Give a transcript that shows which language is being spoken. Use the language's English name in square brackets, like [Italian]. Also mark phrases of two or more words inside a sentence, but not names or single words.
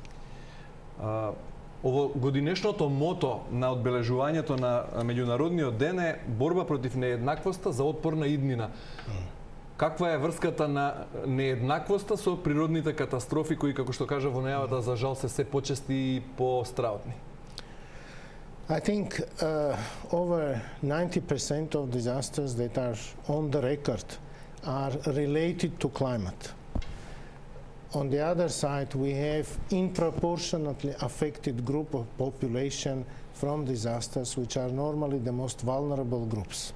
[Macedonian] Ово годинешното мото на одбележувањето на Меѓународниот ден е борба против нееднаквоста за отпорна иднина. Каква е врската на нееднаквоста со природните катастрофи кои, како што кажа во најавата, за жал се почести и постраотни? [English] I think over 90% of disasters that are on the record are related to climate. On the other side, we have disproportionately affected group of population from disasters, which are normally the most vulnerable groups.